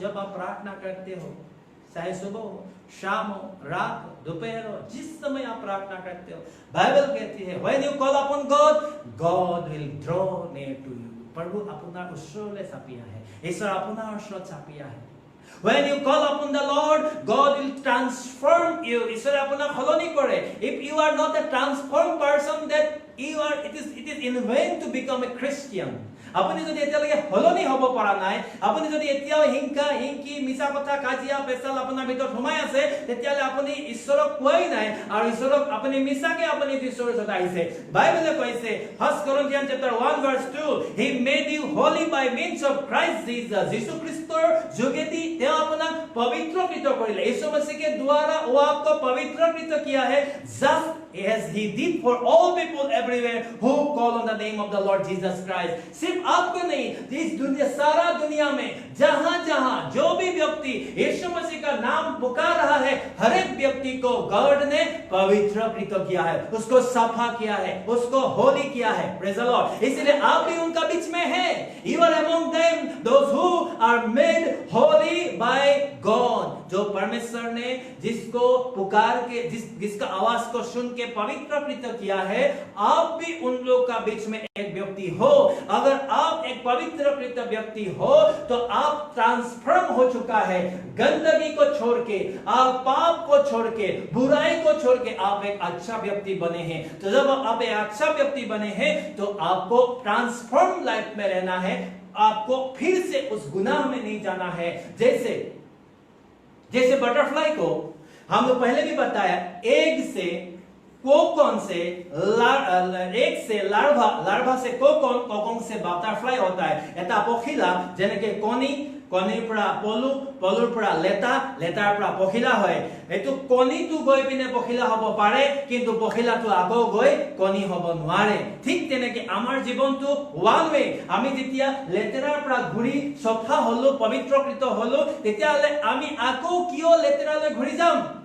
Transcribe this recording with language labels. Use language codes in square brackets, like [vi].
[hi] जब आप प्रार्थना करते हो, चाहे सुबह हो, शाम हो, रात हो, दोपहर हो, जिस समय आप प्रार्थना करते हो, बाइबल कहती है [en] when you call upon God, God will draw near to you, [hi] प्रभु [as] আপোনাৰ ওচৰলৈ চাপি আহে, ঈশ্বৰ আপোনাৰ ওচৰত চাপি আহে। [en] When you call upon the Lord, God will transform you, [as] ঈশ্বৰে আপোনাক সলনি কৰে। [en] If you are not a transformed person, that it is in vain to become a Christian। [as] আপুনি যদি এতিয়ালৈকে হলনি হ'ব পৰা নাই, আপুনি যদি এতিয়াও হিংকি মিছা কথা কাজিয়া পেচাল আপোনাৰ ভিতৰত সোমাই আছে, তেতিয়ালে আপুনি ঈশ্বৰক কোৱাই নাই, আৰু ঈশ্বৰক আপুনি মিছাকে আপুনি ঈশ্বৰৰ ওচৰত আহিছে। বাইবেলে কৈছে [en] 1 Corinthians chapter 1 verse 2, he made you holy by means of Christ Jesus, [as] যীশু খ্ৰীষ্টৰ যোগেদি তেওঁ আপোনাক পবিত্ৰকৃত কৰিলে। [hi] यीशु मसीह के द्वारा वो आपको पवित्रकृत किया है, [en] just as he did for all people everywhere who call on the name of the Lord Jesus Christ. [hi] सिर्फ आपको नहीं, इस दुनिया, सारा दुनिया में जहां-जहां जो भी व्यक्ति यीशु मसीह का नाम पुकार रहा है, हर एक व्यक्ति को गॉड ने पवित्रकृत किया है, उसको साफा किया है, उसको होली किया है. [en] Praise the lord. [hi] इसलिए आप भी उनका बीच में हैं. [en] You are among them, those who are made holy by God. [hi] जो परमेश्वर ने जिसको पुकार के, जिसका आवाज को सुन के पवित्रकृत किया है, आप भी उन लोग का बीच में एक व्यक्ति हो. अगर आप एक पवित्रकृत व्यक्ति हो तो आप ट्रांसफॉर्म हो चुका है. गंदगी को छोड़ के, आप पाप को छोड़ के, बुराई को छोड़ के आप एक अच्छा व्यक्ति बने हैं. तो जब आप एक अच्छा व्यक्ति बने हैं तो आपको ट्रांसफॉर्म लाइफ में रहना है. आपको फिर से उस गुनाह में नहीं जाना है. जैसे बटरफ्लाई को हम लोग पहले भी बताया, एग से कोकोन से एग से लार्वा से कोकोन से बटरफ्लाई होता है. [as] এটা পখিলা যেনেকে কণীৰ পৰা পলুৰ পৰা লেটাৰ পৰা পখিলা হয়. এইটো কণীটো গৈ পিনে পখিলা হ'ব পাৰে, কিন্তু পখিলাটো আকৌ গৈ কণী হ'ব নোৱাৰে. ঠিক তেনেকে আমাৰ জীৱনটো ওৱান ৱে. আমি যেতিয়া লেতেৰাৰ পৰা ঘূৰি সফা হলো, পবিত্ৰকৃত হলো, তেতিয়াহ'লে আমি আকৌ কিয় লেতেৰালৈ ঘূৰি যাম?